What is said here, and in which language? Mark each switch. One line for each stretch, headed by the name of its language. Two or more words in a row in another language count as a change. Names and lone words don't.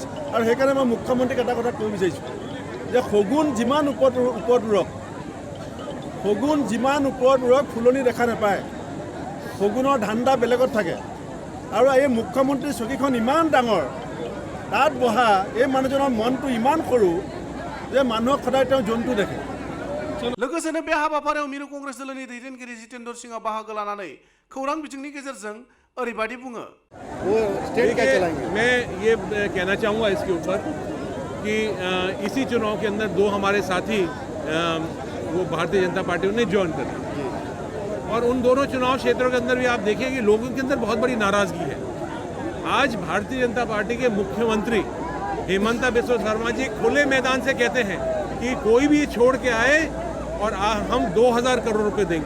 Assamese: আৰু সেইকাৰণে মই মুখ্যমন্ত্ৰীক এটা কথা ক'ব বিচাৰিছোঁ যে শগুন যিমান ওপৰত উৰক ফুলনি দেখা নাপায়, শগুনৰ ধান্দা বেলেগত থাকে। আৰু এই মুখ্যমন্ত্ৰীৰ চকীখন ইমান ডাঙৰ, তাত বহা এই মানুহজনৰ মনটো ইমান সৰু যে মানুহক সদায় তেওঁ জন্তু দেখে।
Bodo: लोगोसेनो बे हाबाफारियाव मिरु कंग्रेस दोलोनि दैदेनगिरि जितेन्द्र सिंहआ बाहागो लानानै खौरां बिजोंनि गेजेरजों ओरैबायदि बुङो।
Hindi: मैं ये कहना चाहूँगा इसके ऊपर कि इसी चुनाव के अंदर दो हमारे साथी वो भारतीय जनता पार्टी ने ज्वाइन कर दी और उन दोनों चुनाव क्षेत्रों के अंदर भी आप देखें कि लोगों के अंदर बहुत बड़ी नाराज़गी है। आज भारतीय जनता पार्टी के मुख्यमंत्री हेमंता बिस्वा शर्मा जी खुले मैदान से कहते हैं कि कोई भी छोड़ के आए और हम 2000 करोड़ रुपए देंगे।